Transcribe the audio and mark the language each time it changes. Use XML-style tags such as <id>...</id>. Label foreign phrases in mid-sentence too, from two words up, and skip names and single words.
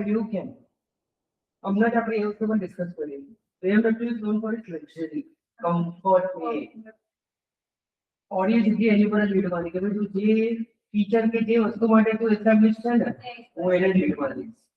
<en>You can.</en> <gu>હમણાં જ આપણે એ વસ્તુ પણ ડિસ્કસ કરીએ.</gu> <en>BMW is known for its luxury, comfort way.</en> <gu>ઓડિયન્સ જે એની પર જ લીડવાની કે ભાઈ તું જે ફીચર કે જે વસ્તુ માટે તું એસ્ટાબ્લિશ છે ને હું એને જ લીડ કરીશ.</gu>